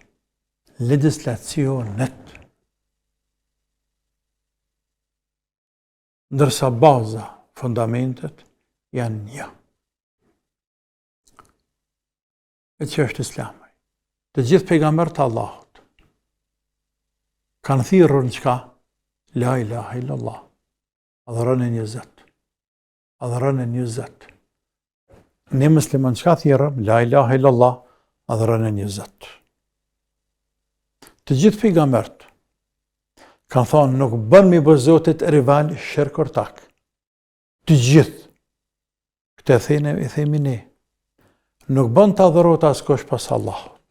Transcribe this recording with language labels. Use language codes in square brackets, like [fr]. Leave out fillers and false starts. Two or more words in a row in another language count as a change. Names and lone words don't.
[sq] Ndërsa baza, fundamentet, janë një. E që është islami. Të gjithë pejgamberët e Allahut kanë thirrur në çka? [ar] لا إله إلا الله. [sq] Adhurojnë një Zot. Adhurojnë një Zot. Ne muslimanë çka thirrëm? [ar] لا إله إلا الله. [sq] Adhurojnë një Zot. Të gjithë pejgamberët kanë thonë nuk bën me bë Zotit rival shirk ortak. Të gjithë. Këtë e themi ne. Nuk bën të adhurohet askush pas Allahut.